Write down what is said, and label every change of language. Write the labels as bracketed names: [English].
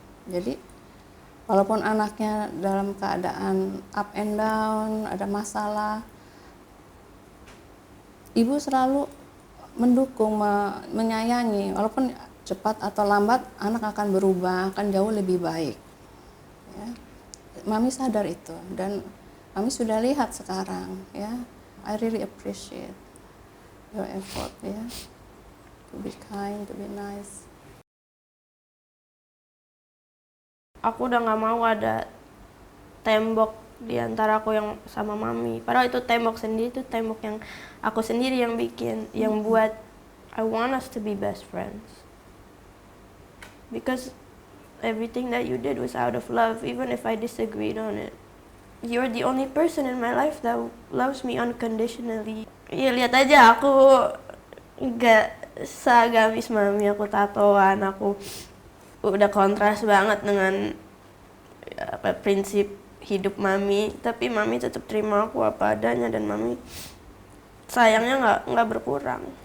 [Indonesian] Jadi walaupun anaknya dalam keadaan [English] up and down, [Indonesian] ada masalah, ibu selalu mendukung, menyayangi. Walaupun cepat atau lambat anak akan berubah, akan jauh lebih baik. Ya. Mami sadar itu, dan mami sudah lihat sekarang. [English] Ya, I really appreciate your effort, ya, to be kind, to be nice. [Indonesian] Aku udah nggak mau ada tembok di antara aku yang sama mami. Padahal itu tembok sendiri, itu tembok yang aku sendiri yang bikin, yang buat. [English] I want us to be best friends. Because everything that you did was out of love, even if I disagreed on it. You're the only person in my life that loves me unconditionally. [Indonesian] Ya lihat aja, aku nggak seagamis mami, aku tatoan, aku udah kontras banget dengan prinsip hidup mami, tapi mami tetap terima aku apa adanya, dan mami sayangnya nggak berkurang.